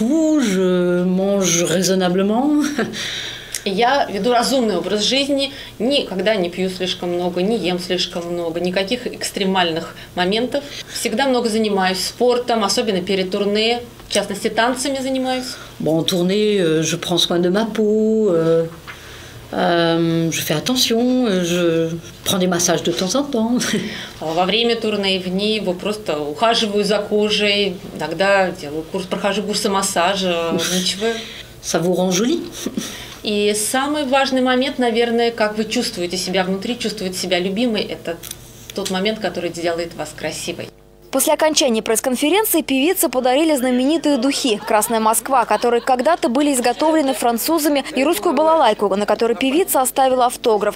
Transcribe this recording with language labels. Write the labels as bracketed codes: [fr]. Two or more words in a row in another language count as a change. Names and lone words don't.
[ru] Я веду разумный образ жизни, никогда не пью слишком много, не ем слишком много, никаких экстремальных моментов. Всегда много занимаюсь спортом, особенно перед турне, в частности, танцами занимаюсь. [fr] En tournée, je prends soin de ma peau, je fais attention, je prends des massages de temps en temps. [ru] Во время турне и вне его просто ухаживаю за кожей, иногда прохожу курсы массажа, ничего. [fr] Ça vous rend jolie. [ru] И самый важный момент, наверное, как вы чувствуете себя внутри, чувствуете себя любимой, это тот момент, который делает вас красивой. После окончания пресс-конференции певице подарили знаменитые духи «Красная Москва», которые когда-то были изготовлены французами, и русскую балалайку, на которой певица оставила автограф.